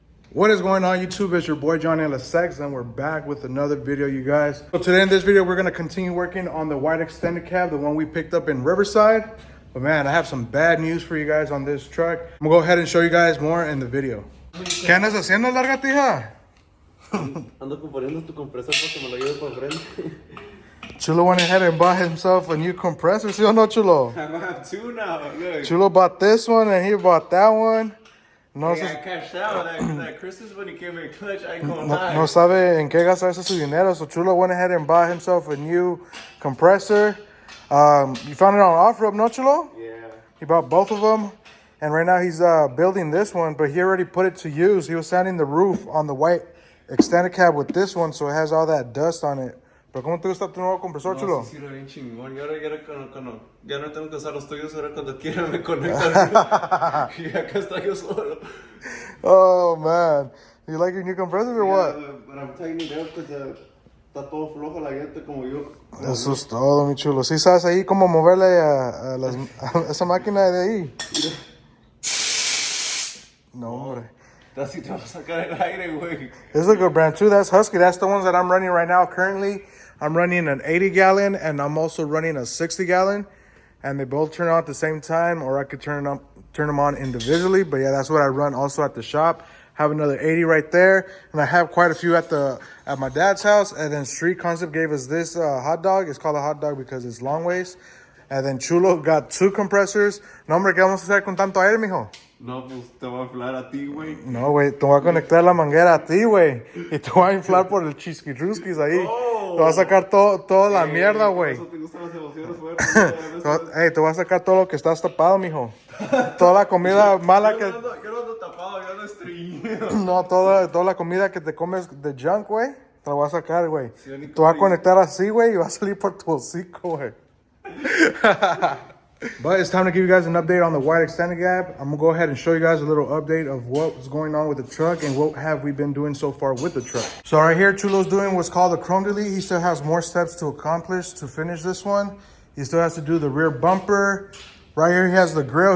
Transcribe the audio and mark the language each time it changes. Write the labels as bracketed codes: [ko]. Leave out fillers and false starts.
[en] What is going on, YouTube? It's your boy Johnny LSX, and we're back with another video, you guys. So today in this video, we're gonna continue working on the white extended cab, the one we picked up in Riverside. But man, I have some bad news for you guys on this truck. I'm gonna go ahead and show you guys more in the video. [es] ¿Qué andas haciendo, largatija? Ando componiendo tu compresor para que me lo lleve por frente. [en] Chulo went ahead and bought himself a new compressor. [es] ¿Sí o no, Chulo? [en] I have two now. Look. Chulo bought this one and he bought that one. [es] No, [en] Hey, I cashed out that Christmas when he came in clutch. I ain't gonna lie. [es] no sabe en qué gastarse su dinero. [en] So Chulo went ahead and bought himself a new compressor. You found it on off-road, no, Chulo? Yeah. He bought both of them. And right now he's building this one, but he already put it to use. He was sanding the roof on the white extended cab with this one, so it has all that dust on it. [es] Pero ¿cómo te gusta tu nuevo compresor, Chulo? Sí, lo bien chingón. Y ahora ya no tengo que usar los tuyos. Ahora cuando quiera me conecto. Y acá está yo solo. [en] Oh, man. You like your new compressor or what? But I'm tightening it up because [es] está todo flojo la llanta como yo. Eso es todo, mi chulo. ¿Sí sabes ahí cómo moverle a esa máquina de ahí? No, hombre. Así te va a sacar el aire, güey. [en] This is a good brand too. That's Husky. That's the ones that I'm running right now. Currently, I'm running an 80-gallon and I'm also running a 60-gallon. And they both turn on at the same time, or I could turn them on individually. But yeah, that's what I run also at the shop. Have another 80 right there, and I have quite a few at my dad's house. And then Street Concept gave us this hot dog. It's called a hot dog because it's long waist. And then Chulo got two compressors. [es] No, hombre, ¿qué vamos a hacer con tanto aire, mijo? No, pues te voy a inflar a ti, güey. No, güey, te voy a conectar la manguera a ti, güey. Y te voy a inflar por el chisquirrusquis ahí. Oh. Te voy a sacar toda la mierda, güey. Eso te gustan las emociones fuertes. Hey, te voy a sacar todo lo que estás tapado, mijo. Toda la comida mala que... Yo no ando tapado, yo ando estreñido. No, toda la comida que te comes de junk, güey. Te la voy a sacar, güey. Te voy a conectar así, güey, y va a salir por tu hocico, güey. [en] But it's time to give you guys an update on the white extended cab. I'm gonna go ahead and show you guys a little update of what's going on with the truck and what have we been doing so far with the truck. So right here, Chulo's doing what's called a chrome delete. He still has more steps to accomplish to finish this one. He still has to do the rear bumper. Right here, he has the grill.